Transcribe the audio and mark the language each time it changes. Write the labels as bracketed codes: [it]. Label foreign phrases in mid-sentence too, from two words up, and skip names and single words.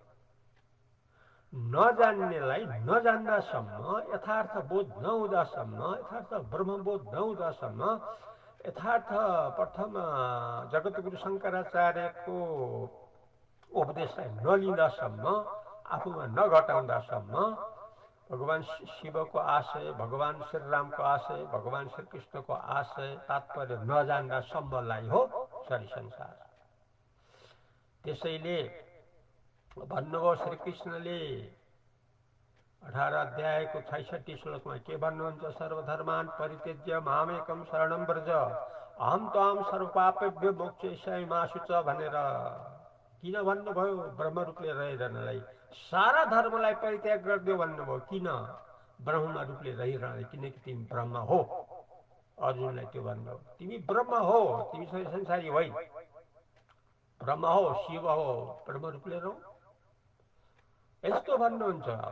[ne] नजान्नेलाई नजान्दासम्म, यथार्थ बोध नहुँदासम्म, यथार्थ ब्रह्मबोध नहुँदासम्म, यथार्थ प्रथम जगतगुरु शङ्कराचार्यको उपदेशलाई नलिँदासम्म, आफूमा नघटाउँदासम्म भगवान शिवको आशय, भगवान श्रीरामको आशय, भगवान श्रीकृष्णको आशय तात्पर्य नजान्दासम्मलाई हो शरीर संसार। त्यसैले भन्नुभयो श्रीकृष्णले 18 अध्यायको 66 श्लोकमा के भन्नुहुन्छ? [sa] सर्वधर्मान् परित्यज्य मामेकं शरणं व्रज अहं त्वां सर्वपापेभ्यो मोक्षयिष्यामि मा शुच [ne] भनेर किन भन्नुभयो? ब्रह्मरूपले रहिरहनलाई, सारा धर्मलाई परित्याग गरिदियो भन्नुभयो। किन? ब्रह्म रूपले रहिरहनलाई, किनकि तिमी ब्रह्म हो। अर्जुनलाई त्यो भन्नुभयो, तिमी ब्रह्म हो, तिमी संसारी होइन, ब्रह्म हो, शिव हो, ब्रह्म रूपले रह, यस्तो भन्नुहुन्छ।